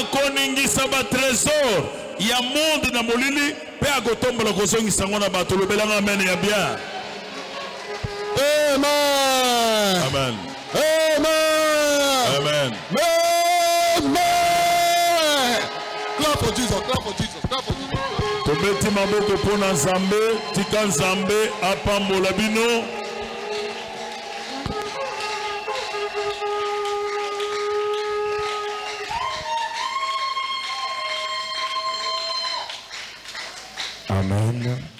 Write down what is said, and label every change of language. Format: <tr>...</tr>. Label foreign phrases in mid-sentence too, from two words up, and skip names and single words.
<en>Amen. Amen. Amen. Amen. Amen. Clap for Jesus. Clap for Jesus. Clap for Jesus.</en> <ln>Tobeti maboko pona Nzambe, tika Nzambe apambola bino.</ln> <en>Amen.</en>